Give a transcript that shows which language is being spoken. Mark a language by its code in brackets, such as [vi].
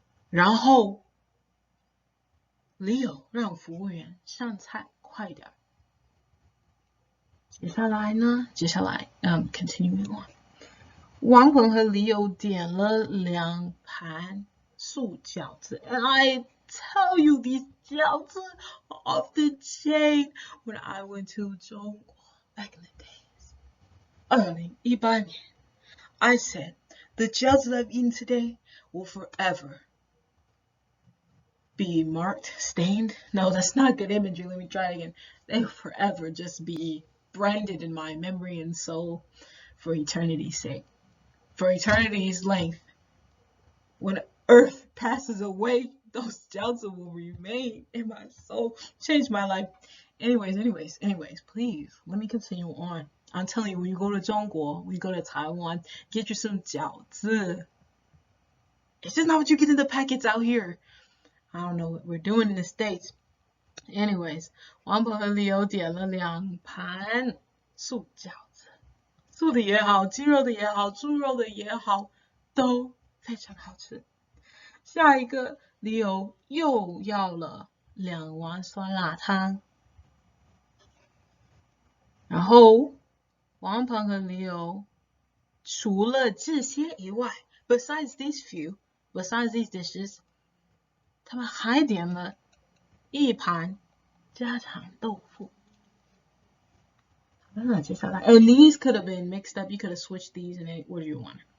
[zh] 然后 Leo 让服务员上菜快点。接下来 [en] continuing on， [zh] 王鹏和 Leo 点了2盘素饺子。 [en] And I tell you, these 饺子 are off the chain. When I went to 中国 back in the days, 2018年 I said, the 饺子 I've eaten today will forever be marked, stained. No, that's not good imagery. Let me try it again. They will forever just be branded in my memory and soul for eternity's sake. For eternity's length. When earth passes away, those jiaozi will remain in my soul. Change my life. Anyways, please, let me continue on. I'm telling you, when you go to Zhongguo, when you go to Taiwan, get you some jiaozi. It's just not what you get in the packets out here. I don't know what we're doing in the States. [zh] Anyways, 王鹏和 Leo 点了2盘素饺子，素的也好，鸡肉的也好，猪肉的也好，都非常好吃。下一个 Leo 又要了2碗酸辣汤，然后王鹏和 Leo 除了这些以外 [en] besides these dishes, [zh] 他们还点了1盘家常豆腐。接下来 [en] and these could have been mixed up. You could have switched these in any order you want.